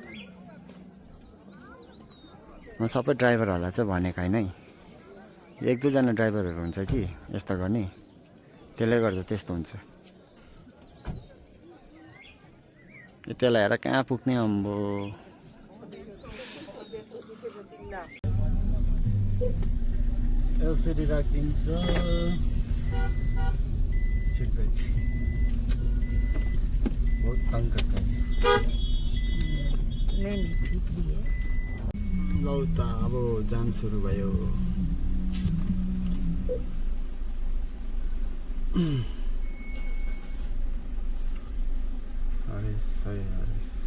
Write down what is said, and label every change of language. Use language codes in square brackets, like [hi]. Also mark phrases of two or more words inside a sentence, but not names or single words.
[ne] म सबै ड्राइभरहरूलाई चाहिँ भनेको होइन है एक दुईजना ड्राइभरहरू हुन्छ कि यस्तो गर्ने त्यसले गर्दा त्यस्तो हुन्छ त्यसलाई हेर कहाँ पुग्ने अम्बो यसरी राखिदिन्छ [en] seat belt [hi] बहुत तंग करता है [ne] लौ त अब जाम सुरु भयो हरेस हरेस